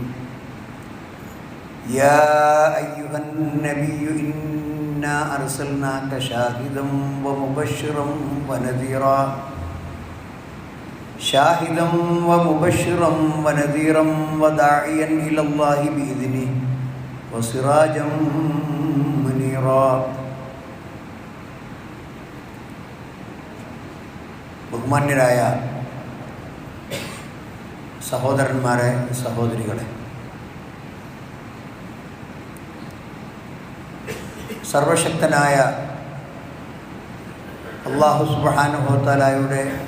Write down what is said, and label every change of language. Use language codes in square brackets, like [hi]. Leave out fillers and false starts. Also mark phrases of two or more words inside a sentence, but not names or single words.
[ar] يا أيها النبي إنا أرسلناك شاهدا ومبشرا ونذيرا شاهدا ومبشرا ونذيرا وداعيا إلى الله بإذنه وسراجا منيرا. [ml] ബഹുമാന്യരായ സഹോദരന്മാരെ, സഹോദരികളെ, സർവശക്തനായ [ar] الله سبحانه وتعالى